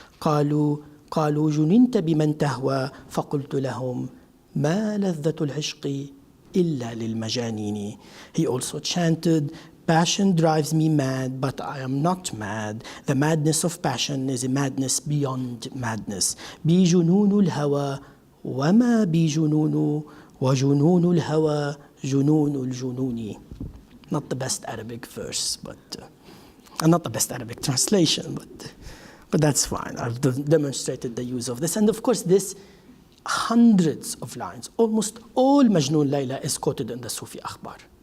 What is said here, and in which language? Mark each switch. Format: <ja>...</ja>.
<ar>قالوا جننت بمن تهوى فقلت لهم ما لذة العشق إلا للمجانين.</ar> <en>He also chanted, passion drives me mad, but I am not mad. The madness of passion is a madness beyond madness.</en> <ar>بي جنون الهوى وما بي جنون وجنون الهوى جنون الجنون.</ar> <en>Not the best Arabic verse, but not the best Arabic translation, but that's fine. I've demonstrated the use of this. And of course, this hundreds of lines, almost all Majnoon Layla is quoted in the Sufi akhbar.</en>